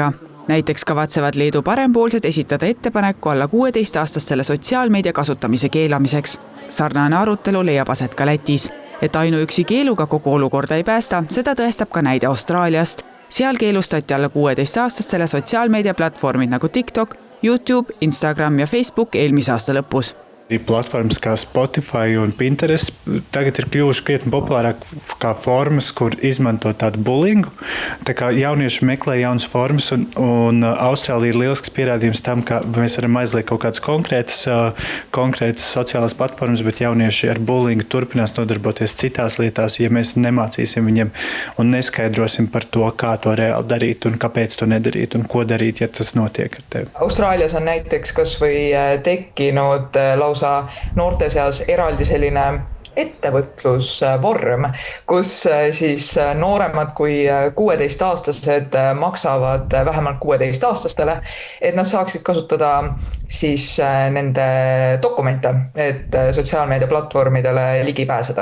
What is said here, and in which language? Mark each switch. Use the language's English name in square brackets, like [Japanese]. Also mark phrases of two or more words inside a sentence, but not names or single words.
[Estonian] Näiteks kavatsevad Leedu parempoolsed esitada ettepaneku alla 16-aastastele sotsiaalmeedia kasutamise keelamiseks. Sarnane arutelu leiab aset ka Lätis. Et ainuüksi keeluga kogu olukorda ei päästa, seda tõestab ka näide Austraaliast. Seal keelustati alla 16-aastastele sotsiaalmeediaplatvormid nagu TikTok, YouTube, Instagram ja Facebook eelmise aasta lõpus. [Latvian] Platformas kā Spotify un Pinterest tagad ir kļuvuši krietni populārāk kā formas, kur izmanto tādu bullyingu. Tā kā jaunieši meklē jaunas formas un Austrālija ir lielisks pierādījums tam, ka mēs varam aizliegt kaut kādas konkrētas sociālās platformas, bet jaunieši ar bullyingu turpinās nodarboties citās lietās, ja mēs nemācīsim viņiem un neskaidrosim par to, kā to reāli darīt un kāpēc to nedarīt un ko darīt, ja tas notiek ar tevi. [Estonian] Austraalias on näiteks kas või tekkinud lausa noorte seas eraldi selline ettevõtlusvorm, kus siis nooremad kui 16-aastased maksavad vähemalt 16-aastastele, et nad saaksid kasutada siis nende dokumente, et sotsiaalmeediaplatvormidele ligi pääseda.